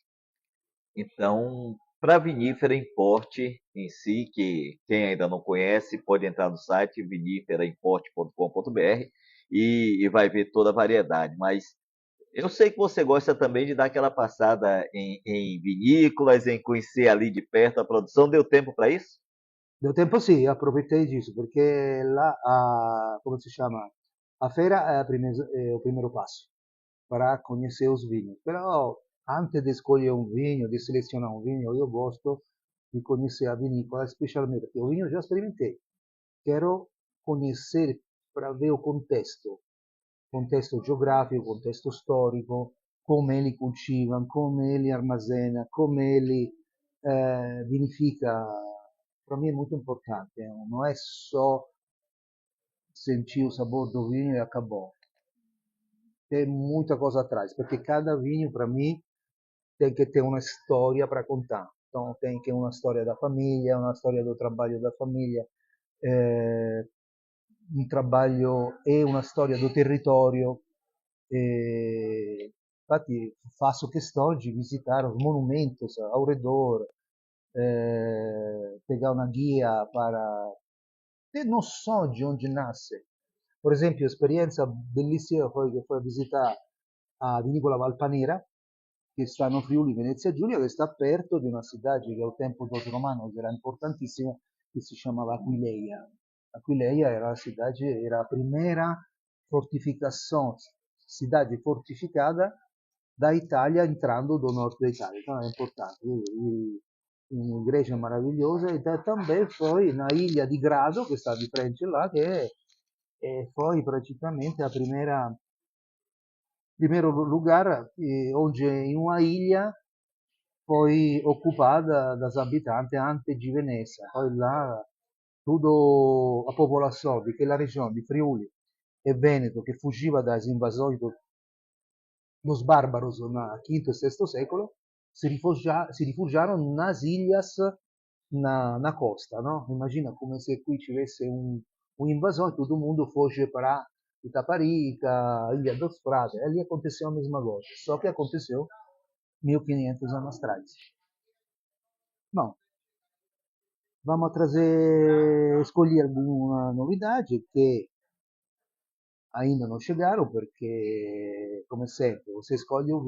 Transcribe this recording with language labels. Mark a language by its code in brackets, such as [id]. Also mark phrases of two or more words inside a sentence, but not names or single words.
[pt] Então, para a vinífera em porte em si, que quem ainda não conhece, pode entrar no site viniferaimporte.com.br e vai ver toda a variedade. Mas eu sei que você gosta também de dar aquela passada em vinícolas, em conhecer ali de perto a produção. Deu tempo para isso? Deu tempo [it] sì, approfittei disso, perché là, come si chiama, [pt] a feira é, é o primeiro passo para conhecer os vinhos. Però antes de escolher um vinho, de selecionar um vinho, eu gosto de conhecer a vinícola, especialmente porque o vinho eu já experimentei. Quero conhecer para ver o contexto geográfico, contexto [it] storico, come li coltivano, come li [pt] armazena, [it] come li vinifica. [pt] Para mim é muito importante, não é só sentir o sabor do vinho e acabou. Tem muita coisa atrás, porque cada vinho, para mim, tem que ter uma história para contar. Então, tem que ter uma história da família, uma história do trabalho da família, eh, um trabalho e [it] una storia [pt] do territorio. [it] E infatti faccio [pt] questão de visitar os monumentos ao redor, pegar uma guia para ter noção de onde nasce. [it] Por esempio, esperienza bellissima poi che foi visitare a Vinicola Valpanera, che sta no Friuli Venezia Giulia, che sta perto di una cidade che al tempo [pt] dos romanos [it] era importantissima, che si chiamava Aquileia. [pt] Aquileia era a cidade, era a primeira fortificação, cidade fortificada da Itália entrando do norte da Itália. Então é importante. Uma igreja maravilhosa e também foi na ilha di Grado, [it] che sta di frente [pt] là, che foi praticamente a primeiro lugar onde em uma ilha foi ocupada das habitantes antes de Veneza. Poi lá, toda a popolação daquela região de Friuli e Veneto que fugiva das invasões dos bárbaros no quinto e sexto século [it] si rifugiarono [pt] nas ilhas na costa, no? [it] Imagina come se qui ci avesse un invasore, [pt] todo mundo foge para Itaparica, Ilha dos Prados, e ali aconteceu a mesma coisa, só que aconteceu 1500 anos atrás. Bom, vamos trazer, escolher alguma novidade que ainda não chegaram, porque, como sempre, você escolhe o